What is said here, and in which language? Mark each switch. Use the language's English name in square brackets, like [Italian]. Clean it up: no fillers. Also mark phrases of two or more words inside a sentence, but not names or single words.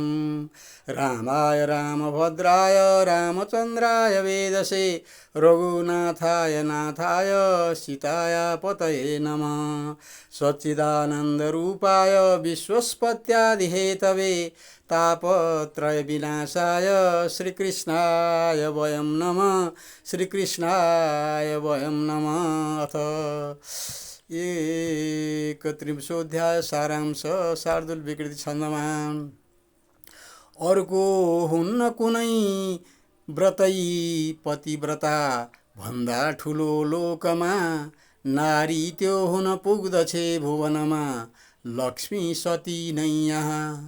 [Sanskrit] रामाय रामभद्राय रामचन्द्राय वेदसे रघुनाथाय नाथाय सीताय पतये नमः। सच्चिदानन्दरूपाय विश्वस्पत्यादिहेतवे तापत्रय विनाशाय श्रीकृष्णाय वयं नमः। श्रीकृष्णाय वयं नमः। [Nepali] अथ 31औं सारांश शार्दूल विकृति छन्दमा। अर्को हुन्न कुनै व्रतै पतिव्रता भन्दा ठुलो लोकमा, नारी त्यो हुन पुग्दछे भुवनमा, लक्ष्मी सती नै यहाँ।